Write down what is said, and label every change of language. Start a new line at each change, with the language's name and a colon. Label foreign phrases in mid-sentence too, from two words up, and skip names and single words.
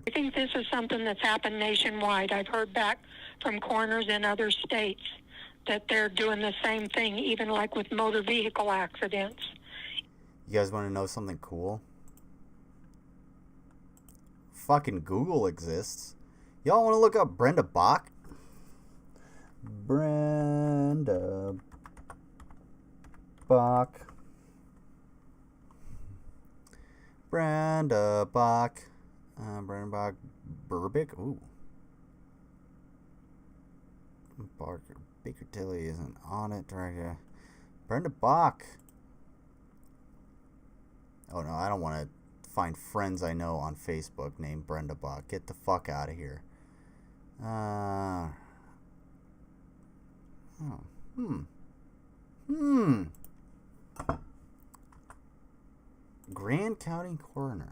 English: I think this is something that's happened nationwide. I've heard back from coroners in other states that they're doing the same thing, even like with motor vehicle accidents. You guys want to know something cool? Fucking Google exists. Y'all want to look up Brenda Bach? Brenda Bach. Brenda Bach. Brenda Bach Burbick. Ooh. Baker Tilly isn't on it. Director. Brenda Bach. Oh no, I don't want to find friends I know on Facebook named Brenda Bach. Get the fuck out of here. Grand County Coroner.